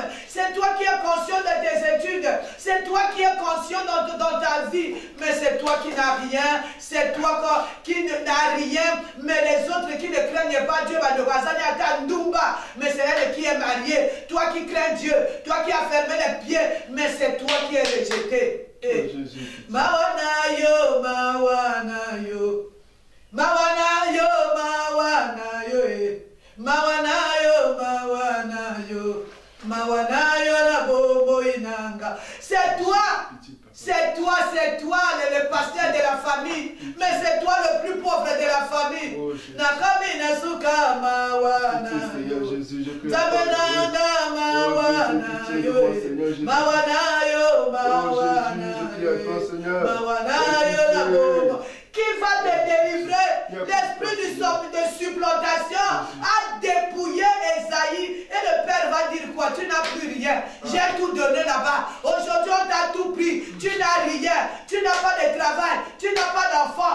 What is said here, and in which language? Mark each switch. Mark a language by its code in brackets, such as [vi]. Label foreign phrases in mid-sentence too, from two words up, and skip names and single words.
[fr] C'est toi qui es conscient de tes études. C'est toi qui es conscient dans ta vie. Mais c'est toi qui n'as rien. C'est toi qui n'as rien. Mais les autres qui ne craignent pas Dieu, Bandeko. Mais c'est elle qui est mariée. Toi qui crains Dieu. Toi qui as fermé les pieds. Mais c'est toi qui es rejeté. [ln] Mawana yo, mawana yo. Mawana yo, mawana yo. Mawana yo, mawana yo. Mawana yo na bobo inanga. [fr] C'est toi. C'est toi, le pasteur de la famille. Mais c'est toi le plus pauvre de la famille. [ln] Nakami nasuka mawana yo. Zabenanga mawana yo. Mawana yo, mawana yo. Mawana yo na bobo. [fr] Qui va te délivrer? L'esprit de supplantation a dépouillé Esaïe. Et le père va dire quoi? Tu n'as plus rien. J'ai tout donné là-bas. Aujourd'hui, on t'a tout pris. Tu n'as rien. Tu n'as pas de travail. Tu n'as pas d'enfant.